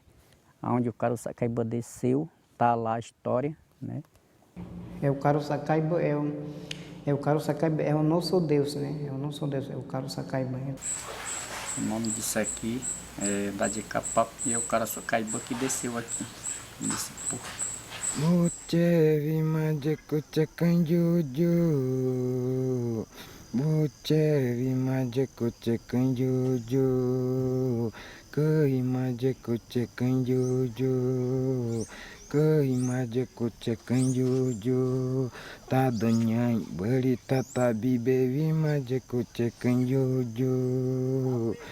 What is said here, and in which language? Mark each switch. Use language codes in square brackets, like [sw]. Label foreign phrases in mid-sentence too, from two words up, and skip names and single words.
[pt] Onde o Caruçacaíba desceu, está lá a história, né? O Caruçacaíba é o nosso Deus, né? É o nosso Deus, é o Caruçacaíba. O nome disso aqui é Badicapap e é o Caruçacaíba que desceu aqui, nesse porto. Bucevi majeku cekanjuju, bucevi majeku cekanjuju, kei majeku cekanjuju, kei majeku cekanjuju, tadonyai beli tatabi bevi majeku cekanjuju.